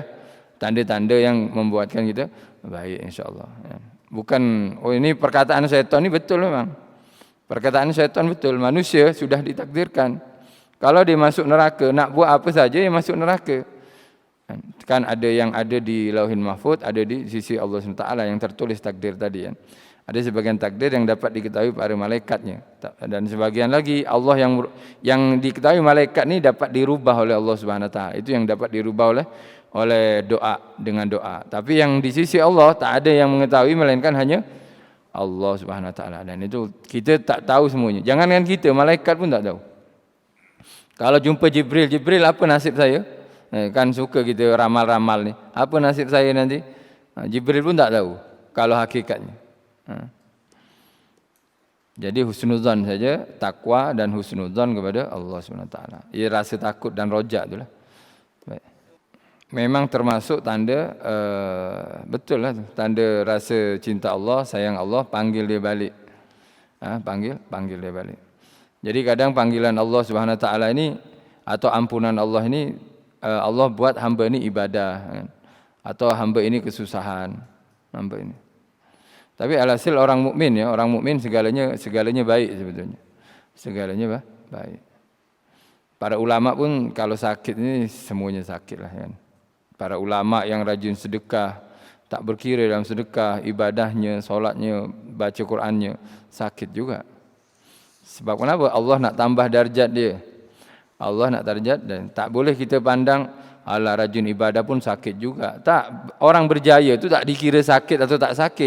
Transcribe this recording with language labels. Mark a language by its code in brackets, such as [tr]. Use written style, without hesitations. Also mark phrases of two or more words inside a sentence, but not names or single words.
[ms] Tanda-tanda yang membuatkan kita baik, insya-Allah. Bukan, ini perkataan syaitan ni betul memang. Perkataan syaitan betul. Manusia sudah ditakdirkan. Kalau dia masuk neraka, nak buat apa saja dia masuk neraka. Kan ada yang ada di [ar] Lauhin Mahfuz, [ms] ada di sisi Allah SWT yang tertulis takdir tadi kan. Ada sebagian takdir yang dapat diketahui para malaikatnya. Dan sebagian lagi Allah yang diketahui malaikat ni dapat dirubah oleh Allah SWT. Itu yang dapat dirubah oleh doa, dengan doa. Tapi yang di sisi Allah tak ada yang mengetahui melainkan hanya Allah [ar] Subhanahu Wa Taala. [ms] Dan itu kita tak tahu semuanya. Jangankan kita, malaikat pun tak tahu. Kalau jumpa Jibril apa nasib saya? Kan suka kita ramal-ramal ni. Apa nasib saya nanti? Jibril pun tak tahu kalau hakikatnya. Jadi husnuzan saja, takwa dan husnuzan kepada Allah [ar] Subhanahu Wa Taala. [ms] Ia rasa takut dan rojak itulah. Baik. Memang termasuk tanda betul lah, tanda rasa cinta Allah, sayang Allah, panggil dia balik. Panggil dia balik. Jadi kadang panggilan Allah [ar] Subhanahu Wa Taala [ms] ini atau ampunan Allah ini, Allah buat hamba ini ibadah kan? Atau hamba ini kesusahan, hamba ini. Tapi alhasil orang mukmin ya, orang mukmin segalanya baik sebetulnya. Segalanya baik. Para ulama pun kalau sakit ini semuanya sakit lah kan. Para ulama yang rajin sedekah, tak berkira dalam sedekah, ibadahnya, solatnya, baca Qurannya, sakit juga. Sebab kenapa? Allah nak tambah darjat dia. Allah nak darjat dan tak boleh kita pandang Alah rajin ibadah pun sakit juga. Tak, orang berjaya tu tak dikira sakit atau tak sakit.